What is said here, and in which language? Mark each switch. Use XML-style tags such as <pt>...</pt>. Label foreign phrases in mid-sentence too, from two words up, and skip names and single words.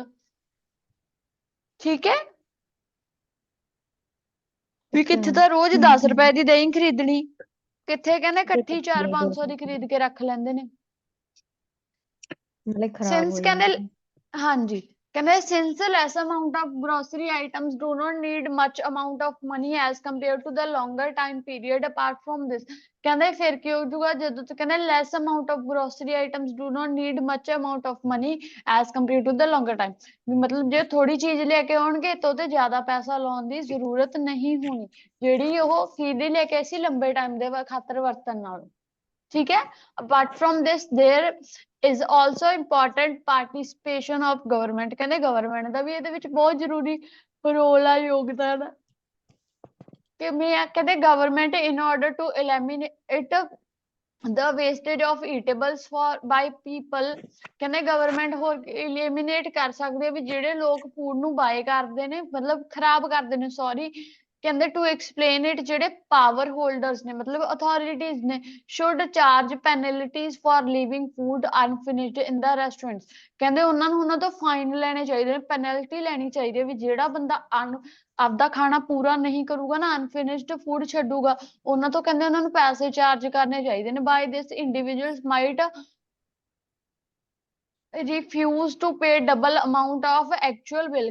<pa>ਠੀਕ ਹੈ ਵੀ ਕਿੱਥੇ ਤਾਂ ਰੋਜ਼ 10 ਰੁਪਏ ਦੀ ਦਹੀਂ ਖਰੀਦਣੀ, ਕਿੱਥੇ ਕਹਿੰਦੇ ਇਕੱਠੀ 400-500 ਦੀ ਖਰੀਦ ਕੇ ਰੱਖ ਲੈਂਦੇ ਨੇ। ਨਾਲੇ ਖਰਾਬ ਸਿੰਸ ਹੋ ਕਹਿੰਦੇ ਜਾਂਦੀ। ਹਾਂਜੀ, ਕਹਿੰਦੇ</pa> <en>since less amount of grocery items do not need much amount of money as compared to the longer time period apart from this।</en> <pa>ਕਹਿੰਦੇ ਫਿਰ ਕੀ ਹੋ ਜਾਊਗਾ, ਜਦੋਂ ਤੱਕ ਕਹਿੰਦੇ</pa> <en>less amount of grocery items do not need much amount of money as compared to the longer time।</en> <pa>ਵੀ ਮਤਲਬ ਜੇ ਥੋੜੀ ਚੀਜ਼ ਲੈ ਕੇ ਆਉਣਗੇ ਤਾਂ ਉਹਤੇ ਜ਼ਿਆਦਾ ਪੈਸਾ ਲਾਉਣ ਦੀ ਜ਼ਰੂਰਤ ਨਹੀਂ ਹੋਣੀ, ਜਿਹੜੀ ਉਹ ਕਿਹਦੇ ਲੈ ਕੇ ਅਸੀਂ ਲੰਬੇ ਟਾਈਮ ਦੇ ਖਾਤਰ ਵਰਤਣ ਨਾਲ। ਠੀਕ ਹੈ।</pa> <en>apart from this there is also important participation of government।</en> <pa>ਕਹਿੰਦੇ ਗਵਰਨਮੈਂਟ ਦਾ ਵੀ ਇਹਦੇ ਵਿੱਚ ਬਹੁਤ ਜ਼ਰੂਰੀ ਰੋਲ ਆ, ਯੋਗਦਾਨ ਆ। ਕਿਵੇਂ ਆ, ਕਹਿੰਦੇ</pa> <en>ਗਵਰਨਮੈਂਟ in order to eliminate the wastage of eatables for by people।</en> <pa>ਕਹਿੰਦੇ ਗਵਰਨਮੈਂਟ ਹੋਰ eliminate ਕਰ ਸਕਦੇ ਆ ਵੀ ਜਿਹੜੇ ਲੋਕ ਫੂਡ ਨੂੰ ਬਾਏ ਕਰਦੇ ਨੇ, ਮਤਲਬ ਖਰਾਬ ਕਰਦੇ ਨੇ, ਸੌਰੀ। ਕਹਿੰਦੇ</pa> <en>to explain it,</en> <pa>ਜਿਹੜੇ</pa> <en>power holders</en> <pa>ਨੇ ਮਤਲਬ ਅਥਾਰਟੀਜ਼ ਨੇ,</pa> <en>should charge penalties for leaving food unfinished in the restaurants।</en> <pa>ਕਹਿੰਦੇ ਉਹਨਾਂ ਨੂੰ ਉਹਨਾਂ ਤੋਂ ਫਾਈਨ ਲੈਣੇ ਚਾਹੀਦੇ ਨੇ, ਪੈਨਲਟੀ ਲੈਣੀ ਚਾਹੀਦੀ ਹੈ ਵੀ ਜਿਹੜਾ ਬੰਦਾ ਆਪਦਾ ਖਾਣਾ ਪੂਰਾ ਨਹੀਂ ਕਰੂਗਾ ਨਾ,</pa> <en>unfinished food</en> <pa>ਛੱਡੂਗਾ, ਉਹਨਾਂ ਤੋਂ ਕਹਿੰਦੇ ਉਹਨਾਂ ਨੂੰ ਪੈਸੇ ਚਾਰਜ ਕਰਨੇ ਚਾਹੀਦੇ ਨੇ।</pa> <en>by this individuals might refuse to pay double amount of actual bill.</en>